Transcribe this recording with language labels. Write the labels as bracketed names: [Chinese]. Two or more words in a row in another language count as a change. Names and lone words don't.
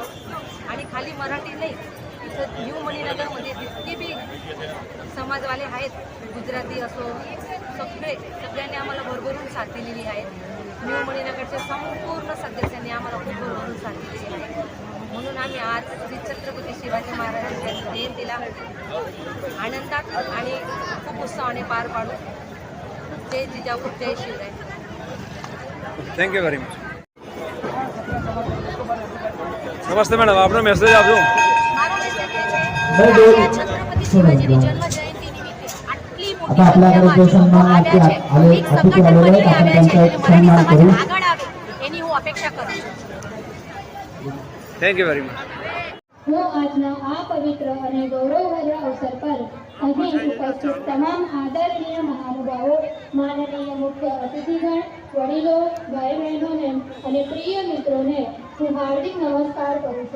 [Marathi] आणि खाली मराठी नाही, इथं न्यू मणीनगरमध्ये जितके बी समाजवाले आहेत, गुजराती असो सगळ्यांनी आम्हाला भरभरून साथ दिलेली आहे. न्यू मणीनगरच्या संपूर्ण सदस्यांनी आम्हाला खूप भरभरून साथ दिलेली आहे. म्हणून आम्ही आज श्री छत्रपती शिवाजी महाराजांच्या जयंतीला आनंदात आणि खूप उत्साहाने पार पाडू. जय जिजाऊ जय शिवराय. [English] thank you very much. [Gujarati] नमस्ते मैडम, आपનો મેસેજ આપજો. छत्रपती शिवाजीની જન્મ જયંતિ નિમિત્તે આટલી મોટી સંખ્યામાં લોકો આવ્યા છે. એક સંગઠન બની આવ્યા છે અને મરાઠી સમાજ આગળ આવે એની હું અપેક્ષા કરું છું. [English] thank you very much. [Gujarati] હું આજના આ પવિત્ર અને ગૌરવભર્યા અવસર પર અહીં ઉપસ્થિત તમામ આદરણીય મહાનુભાવો, માનનીય મુખ્ય અતિથિગણ, વડીલો, ભાઈ બહેનોને અને પ્રિય મિત્રોને હું હાર્દિક નમસ્કાર કરું છું.